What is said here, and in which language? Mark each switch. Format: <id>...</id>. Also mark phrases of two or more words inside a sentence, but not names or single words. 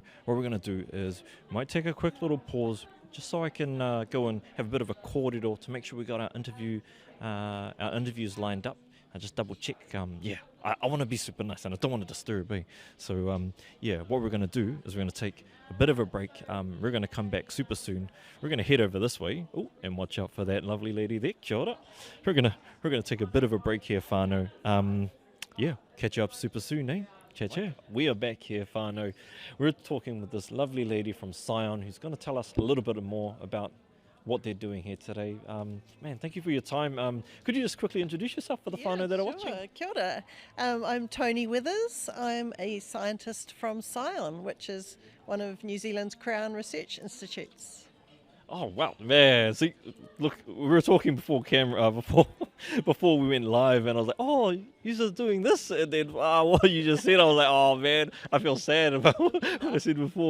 <en>What we're going to do is we might take a quick little pause just so I can go and have a bit of a kōrero to make sure we got our interviews lined up. I just double check. I want to be super nice and I don't want to disturb. So what we're going to do is we're going to take a bit of a break. We're going to come back super soon. We're going to head over this way. Oh, and watch out for that lovely lady there.</en> <mi>Kia ora.</mi> <en>We're going to take a bit of a break here, whānau. Catch you up super soon, eh? Cha. We are back here, whānau. We're talking with this lovely lady from S.T.E.M who's going to tell us a little bit more about what they're doing here today. Man, thank you for your time. Could you just quickly introduce yourself for the whānau that are watching?</en> <mi>Kia ora.</mi> <en>I'm Tony Withers. I'm a scientist from S.T.E.M, which is one of New Zealand's Crown Research Institutes. Oh wow, man! See, look, we were talking before camera, before we went live, and I was like, "Oh, you're just doing this," and then what you just said, I was like, "Oh man, I feel sad about what I said before."</en>